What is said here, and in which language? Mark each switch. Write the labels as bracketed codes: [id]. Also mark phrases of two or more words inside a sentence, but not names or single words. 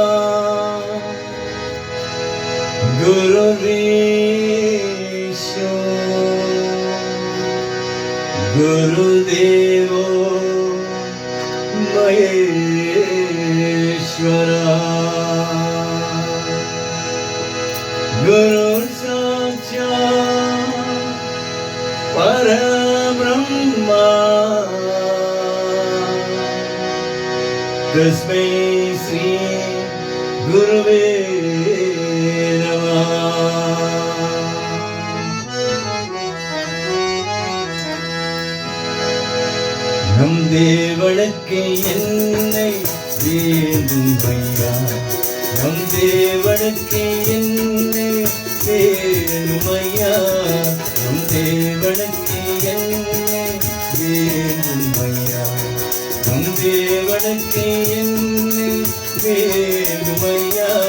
[sa] गुरुर्विष्णु गुरुदेवो महेश्वरा गुरु साक्षात् परब्रह्मा तस्मै श्री गुरुवे नमः [ta] நம் தேவனுக்கு என்னை வேண்டும் ஐயா நம் தேவனுக்கு என்னை வேண்டும் ஐயா நம் தேவனுக்கு என்னை வேண்டும் ஐயா நம் தேவனுக்கு என்னை வேண்டும் ஐயா